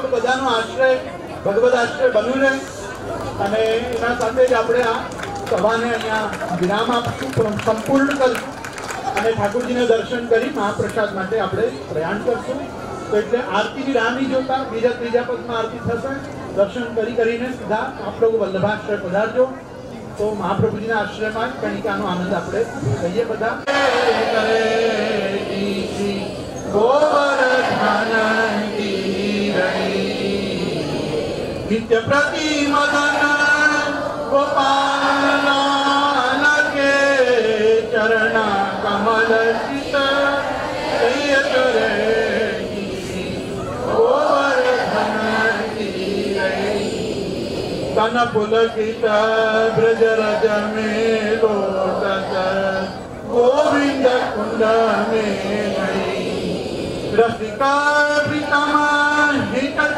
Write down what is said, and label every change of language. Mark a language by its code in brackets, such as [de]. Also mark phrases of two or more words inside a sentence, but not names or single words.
[gu] બધાનો આશ્રય ભગવદ આશ્રય બન્યું રહે અને એના સાથે જ આપણે આ સભાને અહીંયા વિરામ આપશું, સંપૂર્ણ કરશું અને ઠાકોરજીને દર્શન કરી મહાપ્રસાદ માટે આપણે પ્રયાણ કરશું। તો એટલે આરતીની રાહ નહીં જોતા, બીજા ત્રીજા પદમાં આરતી થશે, દર્શન કરીને સીધા આપ લોકો વલ્લભાશ્રય પધારજો। તો મહાપ્રભુજીના આશ્રયમાં કણિકાનો આનંદ આપણે લઈએ બધા। [bra] नित्य प्रति मदन गोपाल के चरण कमल चित तन पुलकित ब्रज रज में लोटत गोविंद कुंड में गई रसिका प्रीतम हित